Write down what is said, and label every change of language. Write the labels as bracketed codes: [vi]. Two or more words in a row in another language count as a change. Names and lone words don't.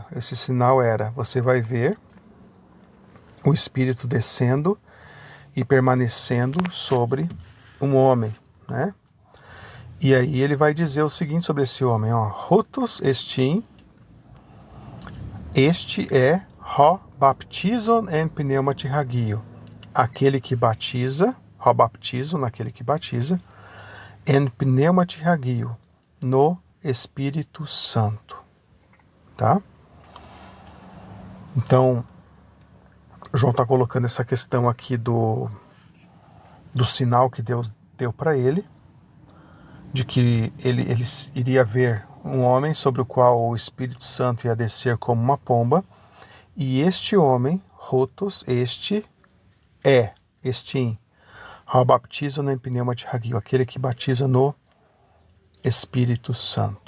[pt] Esse sinal era: você vai ver o espírito descendo e permanecendo sobre um homem, né? E aí ele vai dizer o seguinte sobre esse homem, [el] Οὗτός ἐστιν, [pt] este é [el] ὁ βαπτίζων ἐν πνεύματι ἁγίῳ, [pt] aquele que batiza, [el] ὁ βαπτίζων, [pt] aquele que batiza, [el] ἐν πνεύματι ἁγίῳ, [pt] no Espírito Santo, tá? Então, João está colocando essa questão aqui do sinal que Deus deu para ele, de que ele iria ver um homem sobre o qual o Espírito Santo ia descer como uma pomba, e este homem, Rotos, este [el] ὁ βαπτίζω [pt] no [el] πνεύματι ἁγίῳ, [pt] aquele que batiza no Espírito Santo.